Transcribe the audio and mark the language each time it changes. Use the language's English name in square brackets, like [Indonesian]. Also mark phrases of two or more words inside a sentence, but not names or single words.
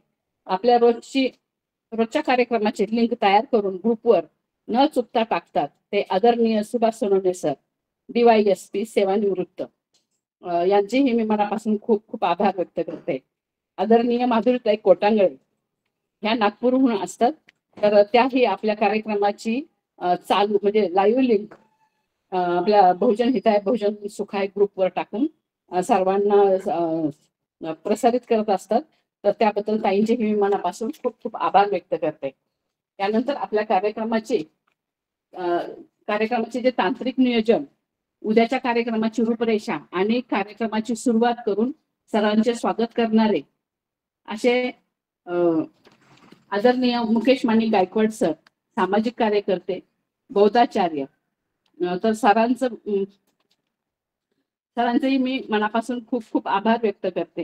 [Marathi] आपल्या रोजच्या कार्यक्रमाचे लिंक तयार करून ग्रुपवर न चुकता टाकतात ते आदरणीय सुभाष सोनवणे सर, DYSP सेवानिवृत्त, यांचेही मी मनापासून खूप खूप आभार व्यक्त करते. आदरणीय माधुरीताई कोटांगळे ह्या नागपूरहून असतात, तर त्याही आपल्या कार्यक्रमाची चालू म्हणजे लाईव्ह लिंक आपल्या बहुजन हिताय बहुजन सुखाय ग्रुपवर टाकून सर्वांना प्रसारित करत असतात. तर त्याबद्दल ताईंचे मी मनापासून खूप खूप आभार व्यक्त करते. त्यानंतर आपल्या कार्यक्रमाचे जे तांत्रिक नियोजन, उद्याच्या कार्यक्रमाची रूपरेषा आणि कार्यक्रमाची सुरुवात करून सर्वांचे स्वागत करणारे असे आदरणीय मुकेश माणी गायकवाड सर, सामाजिक कार्यकर्ते, बौद्धाचार्य, तर सरांचंही मी मनापासून खूप खूप आभार व्यक्त करते.